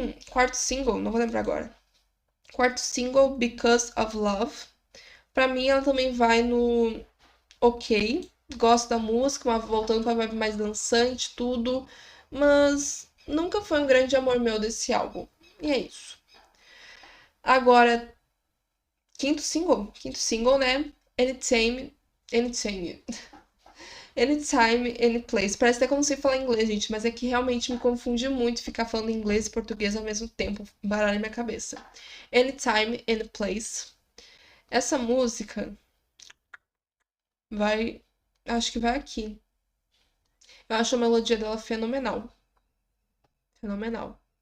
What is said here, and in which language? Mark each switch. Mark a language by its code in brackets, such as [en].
[pt] Quarto single, não vou lembrar agora. Quarto single, Because of Love. Pra mim, ela também vai no ok. Gosto da música, mas voltando pra vibe mais dançante, tudo. Mas nunca foi um grande amor meu desse álbum. E é isso. Agora, quinto single, né? [en] Anytime, anytime, anytime, any place. [pt] Parece até que eu não sei falar inglês, gente, mas é que realmente me confunde muito ficar falando inglês e português ao mesmo tempo, baralha minha cabeça. [en] Anytime, any place. [pt] Essa música vai, acho que vai aqui. Eu acho a melodia dela fenomenal, fenomenal.